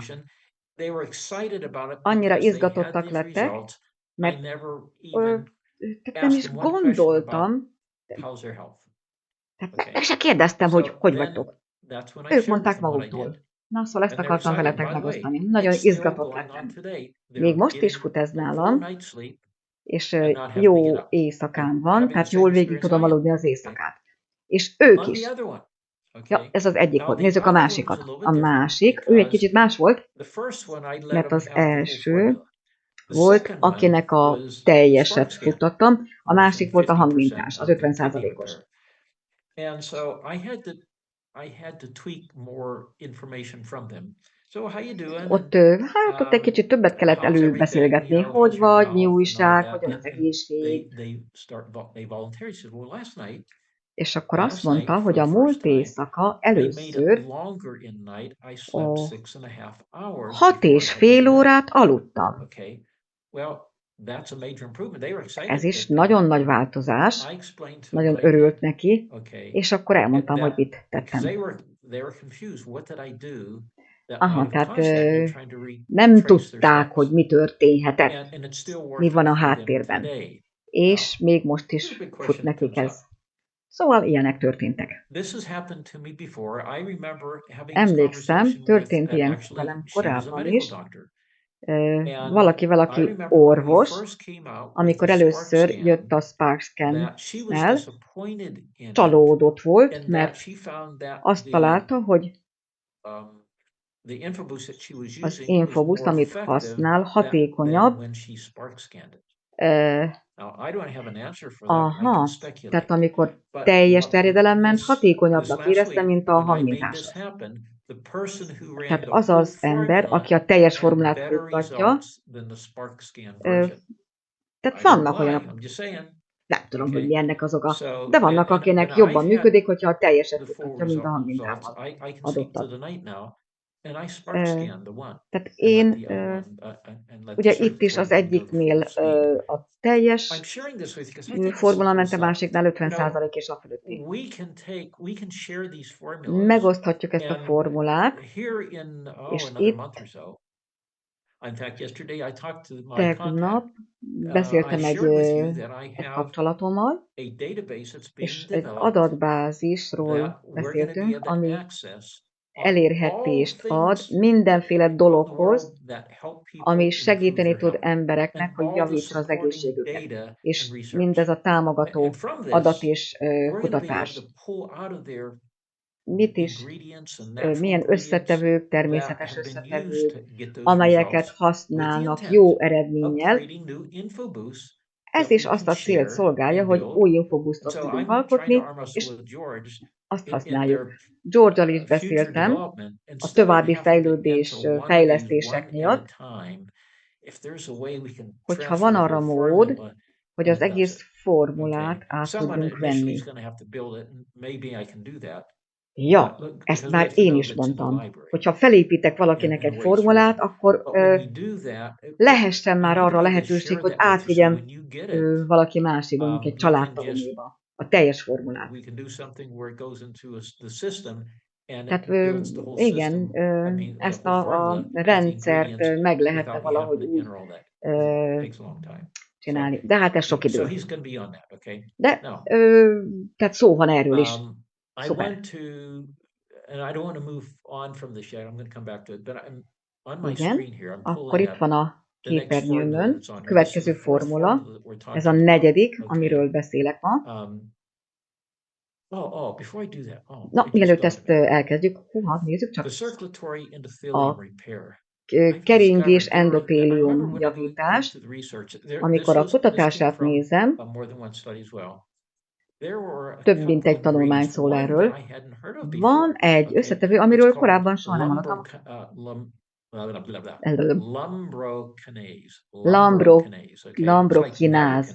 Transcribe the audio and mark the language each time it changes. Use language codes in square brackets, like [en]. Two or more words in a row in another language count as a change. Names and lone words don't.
[hu] Annyira izgatottak lettek, mert nem is gondoltam, meg se kérdeztem, hogy vagytok. Ők mondták maguktól. Na, szóval ezt akartam veletek megosztani. Nagyon izgatott lettem. Még most is fut ez nálam, és [en] and not have to [hu] jó [en] get up. [hu] éjszakán van, [en] Having the [hu] tehát [en] same [hu] jól végig [en] experience [hu] tudom [en] I am. [hu] aludni az éjszakát. És ők [en] On [hu] is. [en] the other one, [hu] Ja, [en] okay. [hu] ez az egyik [en] Now [hu] volt. [en] the [hu] Nézzük a [en] other one was a [hu] másikat. [en] little [hu] A [en] bit different [hu] másik, ő egy [en] because [hu] kicsit más volt, [en] the first one I let [hu] mert [en] them [hu] az [en] have the whole [hu] első [en] formula. The [hu] volt, [en] second one [hu] akinek a [en] was [hu] teljeset [en] spark scan, [hu] futtattam, a [en] where we're [hu] másik [en] saying [hu] volt a [en] 50% [hu] hangmintás, az [en] of the kidney [hu] 50%-os. [en] repair. And so I had to tweak more information from them. So how you doing? [hu] Ott, hát ott egy kicsit többet kellett [en] How's everything? [hu] előbeszélgetni, [en] You know, [hu] hogy [en] how's your [hu] vagy, mi [en] health and all of újság, that? [hu] hogyan az [en] And [hu] egészség. [en] they voluntarily said, well, last night, [hu] És akkor azt last night mondta, [en] for [hu] hogy [en] the [hu] a [en] first [hu] múlt [en] time, [hu] éjszaka [en] I made it [hu] először [en] longer in night. I slept [hu] a [en] 6.5 hours [hu] 6 [en] before I [hu] és [en] had to [hu] fél [en] get up. [hu] órát aludtam. [en] Okay, well, that's a major improvement. They were excited. [hu] Ez is [en] that [hu] nagyon nagy változás, [en] I explained to them [hu] nagyon [en] what I did. [hu] örült neki, [en] Okay, [hu] és akkor elmondtam, hogy [en] that [hu] mit [en] because [hu] tettem. [en] they were confused. What did I do that [hu] Aha, [en] might have [hu] tehát [en] caused that? They're trying to [hu] nem [en] retrace their [hu] tudták, [en] steps. [hu] hogy mi történhetett, [en] And it's still [hu] mi van [en] working [hu] a [en] for them [hu] háttérben. [en] today. [hu] És még most [en] Here's [hu] is [en] a big [hu] fut [en] question that [hu] nekik [en] comes [hu] ez. [en] up. [hu] Szóval ilyenek történtek. [en] This has happened to me before. I remember having this [hu] Emlékszem, [en] conversation [hu] történt [en] with [hu] ilyen [en] actually [hu] velem [en] she was a [hu] korábban [en] medical [hu] is, [en] doctor. [hu] valakivel, [en] I [hu] aki [en] remember when we [hu] orvos, [en] first came out with [hu] amikor [en] the spark [hu] először [en] scan, [hu] jött a Spark [en] that she was Scan-nel, disappointed in it, [hu] csalódott volt, [en] and that [hu] mert [en] she found that [hu] azt találta, hogy [en] the infoboost that she was [hu] az [en] using was [hu] infoboost, [en] more [hu] amit [en] effective [hu] használ, [en] than [hu] hatékonyabb. [en] when she spark scanned it. Uh, Now, I don't have an answer for that. I can [hu] aha, [en] speculate. [hu] tehát amikor [en] But [hu] teljes terjedelem ment, [en] this [hu] hatékonyabbnak [en] last [hu] érezte, [en] week, [hu] mint a [en] when I made [hu] hangmintás. [en] this happen, the person who ran [hu] Tehát [en] the [hu] az [en] whole [hu] az ember, [en] formula [hu] aki a teljes [en] had [hu] formulát [en] better [hu] futtatja, [en] results than the spark scan version. [hu] tehát [en] I don't know [hu] vannak [en] why, [hu] olyanok, [en] I'm just saying. [hu] nem tudom, hogy [en] Okay. mi ennek az oka, So, [hu] de vannak, akinek [en] when [hu] jobban [en] I've [hu] működik, [en] had [hu] hogyha a teljeset [en] the full [hu] futtatja, mint a [en] results, [hu] hangmintával [en] I can speak to [hu] adottat. [en] the night now, and I spark scan the one. [hu] Tehát [en] And let [hu] én, [en] the other one, and let the [hu] ugye itt is [en] circulatory [hu] az [en] one go the [hu] egyiknél [en] full speed. [hu] a teljes [en] I'm sharing this with you because I think this [hu] formula [en] is [hu] ment, a [en] what's up. [hu] másiknál [en] You know, [hu] 50% és a fölötti. [en] we can share these formulas. [hu] Megoszthatjuk ezt a [en] And in here in [hu] és [en] another [hu] itt [en] month or so. In fact, yesterday I talked to my [hu] tegnap [en] contact. [hu] beszéltem [en] I [hu] egy [en] shared with you that I have [hu] kapcsolatommal, [en] a database that's being [hu] és egy [en] developed [hu] adatbázisról [en] that we're going to be [hu] beszéltünk, [en] able to [hu] ami [en] access all [hu] elérhetést ad [en] things [hu] mindenféle [en] from the [hu] dologhoz, [en] world that help people [hu] ami [en] improve [hu] segíteni [en] their [hu] tud [en] health, [hu] embereknek, [en] and [hu] hogy [en] all the [hu] javítsa az [en] supporting [hu] egészségüket. [en] data and [hu] És [en] research. [hu] mindez a támogató [en] And from [hu] adat [en] this, [hu] és [en] we're going to be able [hu] kutatás. [en] to pull out of there [hu] Mit is, [en] ingredients and natural [hu] milyen [en] ingredients [hu] összetevők, [en] that [hu] természetes [en] have been used [hu] összetevők, [en] to get those [hu] amelyeket [en] results, with the [hu] használnak [en] intent [hu] jó [en] of [hu] eredménnyel. [en] creating new infoboosts [hu] Ez [en] that [hu] is [en] we [hu] azt [en] can [hu] a célt [en] share [hu] szolgálja, [en] and [hu] hogy [en] build. [hu] új [en] And [hu] infobusztot [en] so [hu] tudjunk [en] I'm trying to [hu] alkotni, [en] arm wrestle [hu] és [en] with George [hu] azt [en] in [hu] használjuk. [en] their [hu] George-al is [en] future [hu] beszéltem [en] development, [hu] a [en] instead of [hu] további [en] having to [hu] fejlődés, [en] enter one of these [hu] fejlesztések [en] one at [hu] miatt, [en] a time. If there's a way we can [hu] hogyha [en] transfer [hu] van [en] the [hu] arra [en] whole [hu] mód, [en] formula, [hu] hogy az [en] then it does [hu] egész [en] it. [hu] formulát [en] Okay. [hu] át [en] Someone [hu] tudjunk [en] initially is [hu] venni. [en] going to have to build it, and maybe I can do that. [hu] Ja, [en] But [hu] ezt [en] because we [hu] már [en] have to [hu] én [en] know [hu] is [en] that it's in the [hu] mondtam. [en] library [hu] Hogyha felépítek valakinek [en] and [hu] egy [en] a ways [hu] formulát, [en] forward. [hu] akkor [en] But when we do that, [hu] lehessen [en] we [hu] már [en] need to [hu] arra [en] be able to [hu] lehetőség, [en] share [hu] hogy [en] that with you. So [hu] átvigyem [en] when you get it, [hu] valaki másikba, mondjuk egy [en] we can just [hu] családtagoméba, a teljes formulát. [en] we can do something where it goes into the system and [hu] Tehát [en] it builds the whole [hu] igen, [en] system. I mean, [hu] ezt [en] the whole [hu] a [en] formula with the [hu] rendszert [en] ingredients [hu] meg lehetne [en] without me having [hu] valahogy [en] to [hu] úgy [en] enter all that. It takes a long time. [hu] csinálni. De hát ez sok [en] So [hu] idő. [en] he's going to be on that, okay? [hu] De [en] Now, [hu] tehát szó van erről is. [en] I [hu] Szuper. [en] want to, and I don't want to move on from this yet. I'm going to come back to it, but I'm on my [hu] Igen, [en] screen here. I'm [hu] akkor [en] pulling [hu] itt [en] up [hu] van a [en] the next formula [hu] képernyőmön [en] that's on [hu] a [en] here. This is [hu] következő [en] the fourth [hu] formula. [en] formula that we're talking [hu] Ez a [en] about. [hu] negyedik, [en] Okay. [hu] amiről beszélek ma. [en] Before I do that, [hu] Na, [en] it just [hu] mielőtt [en] dawned [hu] ezt [en] on me. [hu] elkezdjük, húha, nézzük csak. [en] The circulatory endothelium [hu] A [en] repair. [hu] keringés endotélium javítás. Amikor a kutatását nézem, több mint egy tanulmány szól erről. Van egy összetevő, amiről korábban soha nem hallottam. Lambrokináz.